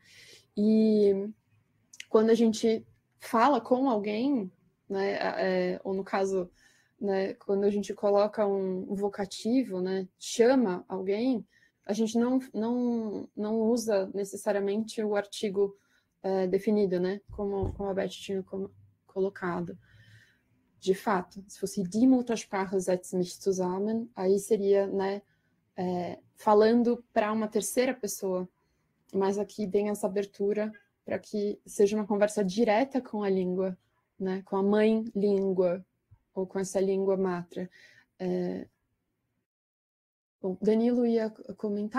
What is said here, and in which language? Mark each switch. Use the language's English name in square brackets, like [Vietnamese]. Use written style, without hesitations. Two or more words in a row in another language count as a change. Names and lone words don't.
[Portuguese] E quando a gente fala com alguém, né, ou no caso, né, quando a gente coloca um vocativo, né, chama alguém, a gente não usa necessariamente o artigo definido, né? Como a Beth tinha colocado. De fato, se fosse [German] die Muttersprache setzt mich zusammen, [Portuguese] aí seria, né, falando para uma terceira pessoa. Mas aqui tem essa abertura para que seja uma conversa direta com a língua, né? Com a mãe língua, ou com essa língua mátria. Bom, Danilo ia comentar.